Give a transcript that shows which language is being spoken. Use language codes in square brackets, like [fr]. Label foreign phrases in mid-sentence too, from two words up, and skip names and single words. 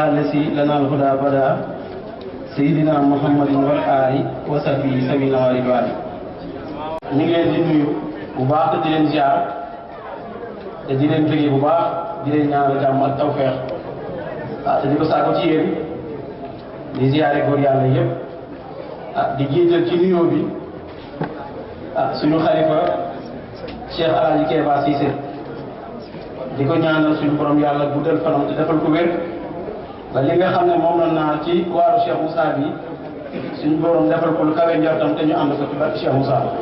[ar] الذي لنا الهدى بدا سيدنا محمد والآل وصحبه سبيل ورضوان. [wo] ñu ngi leen di nuyu bu baax te di leen ziar te di leen bëggee bu baax di leen ñaanal jàmm ak tawfeex te di ko saako ci yéen di ziare góor yàlla yëpp di jiital ci nuyoo bi suñu xalifa Cheikh Alaaji Keba Cissé di ko ñaanal suñu borom yàlla guddal fanam te defal ko wér ba li nga xam ne moom la naa ci waaru Cheikh Moussa bi suñu borom defal ko lu kawe njortam te ñu ànd ko ci barke Cheikh Moussa.